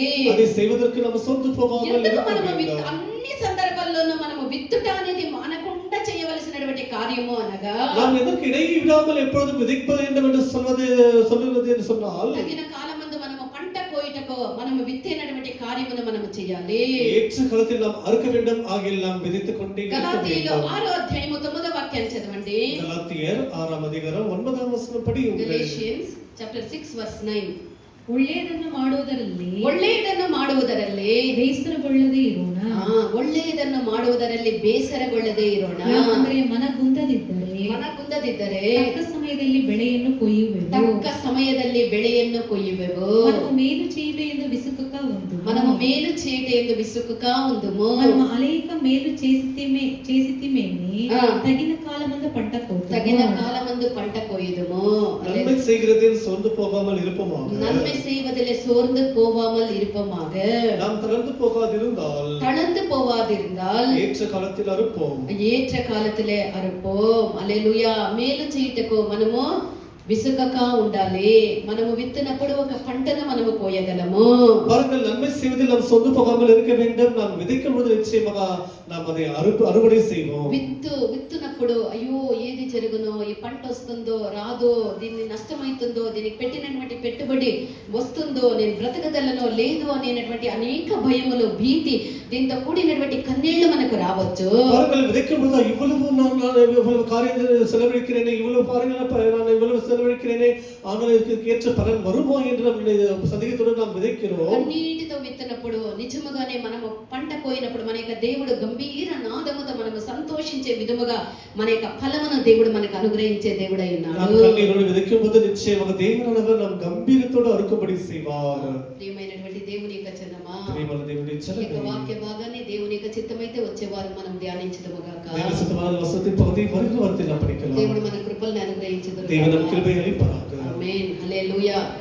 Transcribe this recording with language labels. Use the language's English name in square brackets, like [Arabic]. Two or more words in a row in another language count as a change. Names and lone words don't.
[Tamil] அதை செய்வதற்கு நம்ம సొంతు పోవాமல் [Telugu] ఎందుకు మనము అన్ని సందర్భాల్లోనూ మనము విత్తుట అనేది మానకుండా చేయవలసినటువంటి కార్యము అనగా [Tamil] நாம் எதற்கு இடையே விடாமல் எப்பொழுதும் விதைப்பது வேண்டும் என்று சொல்வது என்று சொன்னால் [Telugu] తగిన కాలమందు మనము పంట కోయుటకు మనము విత్తేనటువంటి కార్యమును మనము చేయాలి. [Tamil] ஏற்ற காலத்தில் நாம் அறுக்க வேண்டும். ஆகில் நாம் விதைத்துக் கொண்டே இருக்க [Telugu] గలాతీయులు [Tamil] வேண்டும். [Telugu] 6వ అధ్యాయము 9వ వాక్యాన్ని చదవండి. [Tamil] கலாத்தியர் 6வது அதிகாரம் 9வது வசனம் படி [English] Galatians chapter 6 verse 9. [Kannada] ಒಳ್ಳೆಯದನ್ನು ಮಾಡುವುದರಲ್ಲಿ ಬೇಸರಗೊಳ್ಳದೆ ಇರೋಣ. ಒಳ್ಳೆಯದನ್ನು ಮಾಡುವುದರಲ್ಲಿ ಬೇಸರಗೊಳ್ಳದೆ ಇರೋಣ. ಯಾಕಂದರೆ ಮನಗುಂದದಿದ್ದರೆ ತಕ್ಕ ಸಮಯದಲ್ಲಿ ಬೆಳೆಯನ್ನು ಕೊಯ್ಯುವೆವು. [Telugu] మనము మేలు చేయట ಎಂದು విసుకక ఉందుము. మనము అనేక మేలు చేసితిమేని తగిన కాలమందు పంట కోయుదుము. [Tamil] நன்மை செய்கிறதில் சோர்ந்து போகாமல் இருப்போமாக. நன்மை செய்வதிலே சோர்ந்து போகாமல் இருப்போமாக. நாம் தளர்ந்து போகாதிருந்தால் ஏற்ற காலத்தில் அறுப்போம். [Telugu] హల్లెలూయా. మేలు చేయుటకు మనము విసుకక ఉండాలి. మనము విత్తినప్పుడు ఒక పంటను మనము కోయగలము. [Tamil] பாருங்கள், நன்மை செய்வதில் நாம் சோர்ந்து போகாமல் இருக்க வேண்டும். நாம் விதைக்கும் பொழுது நிச்சயமாக நாம் அதை அறுவடை செய்வோம். [Telugu] విత్తునప్పుడు అయ్యో ఏది జరుగునో, ఈ పంట వస్తుందో రాదో, దీన్ని నష్టమైతుందో, దీనికి పెట్టినటువంటి పెట్టుబడి వస్తుందో, నేను బ్రతకగలనో లేదు అనేటువంటి అనేక భయములు, భీతి, దీంతో కూడినటువంటి కన్నీళ్లు మనకు రావచ్చు. [Tamil] பாருங்கள், விதைக்கும் பொழுது இவ்வளவு காரியம் செலவழிக்கிறேனே, இவ்வளவு செலவழிக்கிறேனே, ஆனால் இதற்கு ஏற்ற பலன் வருமோ என்று நம்ம சந்தேகத்தோடு நாம் விதைக்கிறோம். [Telugu] కన్నీటితో విత్తనప్పుడు నిజముగానే మనము పంట కోయినప్పుడు మన యొక్క దేవుడు గంభీర నాదముతో మనము సంతోషించే విధముగా మన యొక్క ఫలమును దేవుడు మనకు అనుగ్రహించే దేవుడై ఉన్నాడు. [Tamil] కన్నీరోடு విதைக்கும் போது நிச்சயமாக தேவனானவர் நம் கம்பீரத்தோடு அறுக்கும்படி செய்வார். [Telugu] ప్రియమైనటువంటి దేవుని యొక్క జనమా, ప్రియమైన దేవుని ఈ యొక్క వాక్య భాగాన్ని దేవుని యొక్క చిత్తమైతే వచ్చేవారు మనం ధ్యానించదము గాక. [Tamil] தேவ சித்தமான வசனத்தின் பகுதி வருகிற வாரத்தில் நாம் படிக்கலாம். [Telugu] దేవుడు మన కృపలను అనుగ్రహించుదురు. [Tamil] தேவன் நம் கிருபை அளிப்பாராக. [Telugu] ఆమేన్. హల్లెలూయా.